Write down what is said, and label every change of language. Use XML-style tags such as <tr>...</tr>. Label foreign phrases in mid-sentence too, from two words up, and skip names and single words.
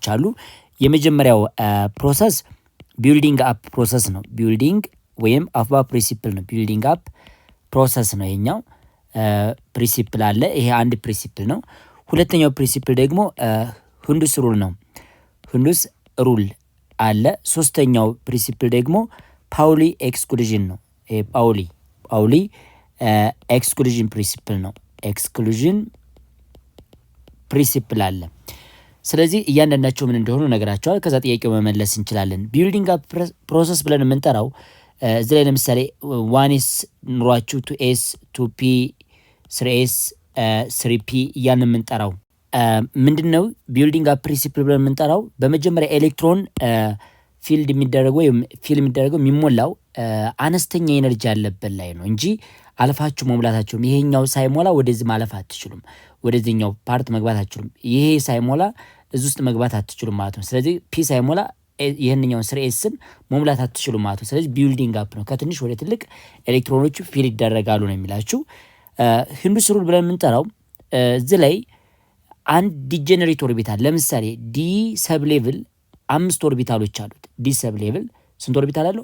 <am>አሉ። የመጀመሪያው</am> <en>process building up process</en> <am>ነው። ቢልዲንግ ወይም</am> <en>aufbau principle</en> <am>ነው።</am> <en>building up process</en> <am>ነው ይሄኛው። ፕሪንሲፕል አለ። ይሄ አንድ ፕሪንሲፕል ነው። ሁለተኛው ፕሪንሲፕል ደግሞ</am> <en>Hund's rule</en> <am>ነው።</am> <en>Hund's rule</en> <am>አለ። ሶስተኛው ፕሪንሲፕል ደግሞ</am> <en>Pauli exclusion</en> <am>ነው። ይሄ</am> <en>Pauli exclusion principle</en> <am>ነው። ኤክስክሉዥን ፕሪንሲፕል አለ። ስለዚህ እያንዳንዳቸው ምን እንደሆኑ ነገራቸዋል። ከዛ ጥያቄው መመለስ እንችላለን።</am> <en>building up process</en> <am>ብለን የምንጠራው እዚህ ላይ ለምሳሌ 1s ኑሯችሁ 2s 2p 3s 3p እያን የምንጠራው ምንድነው?</am> <en>building up principle</en> <am>ብለን የምንጠራው በመጀመሪያ</am> <en>electron filled</en> <am>የሚደረገው ወይም ፊልም የሚደረገው የሚሞላው አነስተኛ ኤነርጂ ያለበት ላይ ነው እንጂ አልፋችሁ መሙላታችሁም ይሄኛው ሳይሞላ ወደዚህ ማለፍ አትችሉም። ወደዚህኛው ፓርት መግባት አትችሉም። ይሄ ሳይሞላ እዚህ ውስጥ መግባት አትችሉም ማለት ነው። ስለዚህ ፒ ሳይሞላ ይሄንኛውን 3sን መሙላት አትችሉም ማለት ነው። ስለዚህ</am> <en>building up</en> <am>ነው። ከትንሽ ወደ ትልቅ ኤሌክትሮኖቹ ፊል ይደረጋሉ ነው የሚላችሁ።</am> <en>Hund's rule</en> <am>ብለን የምንጠራው እዚህ ላይ አንድ</am> <en>degenerate orbital</en> <am>ለምሳሌ</am> <en>d sub level</en> <am>5 ኦርቢታሎች አሉት።</am> <en>d sub level</en> <am>ስንት ኦርቢታል አለው?</am>